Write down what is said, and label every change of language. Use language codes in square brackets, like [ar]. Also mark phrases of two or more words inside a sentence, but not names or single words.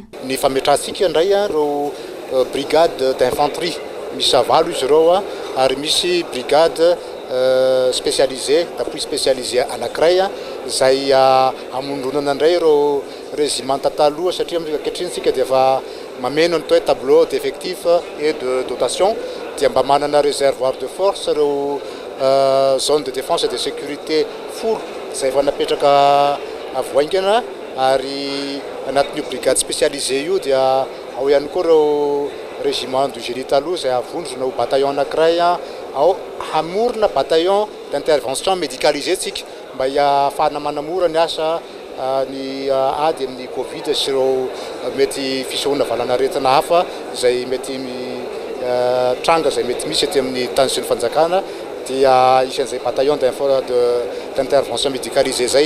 [mg] Ny fametrahantsika indray ireo [fr] brigade d'infanterie [mg] misy avalo izy ireo ary misy [fr] brigade spécialisée d'appui spécialisé [mg] anankiray izay amondronana indray ireo régiment taloha satria ankehitriny tsika dia efa mameno ny toe [fr] tableau d'effectif et de dotation [mg] dia mba manana [fr] réservoir de force [mg] ireo [fr] zone de défense et de sécurité [mg] folo izay efa napetraka avoaingana ary anatin'io [fr] brigade spécialisée [mg] io dia ao ihany koa ireo [fr] régiment du génie [mg] taloha izay avondrona ho bataillon anankiray ao hamorona [fr] bataillon d'intervention médicalisé [mg] tsika mba hiafahana manamora ny asa ny ady amin'ny covid sy ireo mety fisohona valanaretina hafa izay mety tranga zay mety misy aty amin'ny tany sy ny fanjakana dia isan'izay [fr] bataillon d'intervention médicalisée [mg] zay.